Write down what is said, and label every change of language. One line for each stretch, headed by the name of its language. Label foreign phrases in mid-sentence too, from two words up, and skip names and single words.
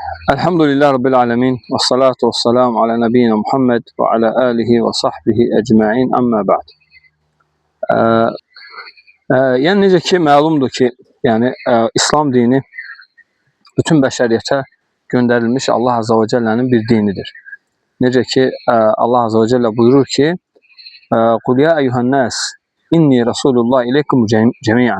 Arabic: الحمد لله رب العالمين والصلاة والسلام على نبينا محمد وعلى آله وصحبه أجمعين أما بعد.
Azerbaijani: Yəni necə ki, məlumdur ki, İslam dini bütün bəşəriyyətə göndərilmiş Allah Azza və Cəllənin bir dinidir. Necə ki, Allah Azza və Cəllə buyurur ki,
Arabic: قل يا أيها الناس إني رسول الله إليكم جميعا.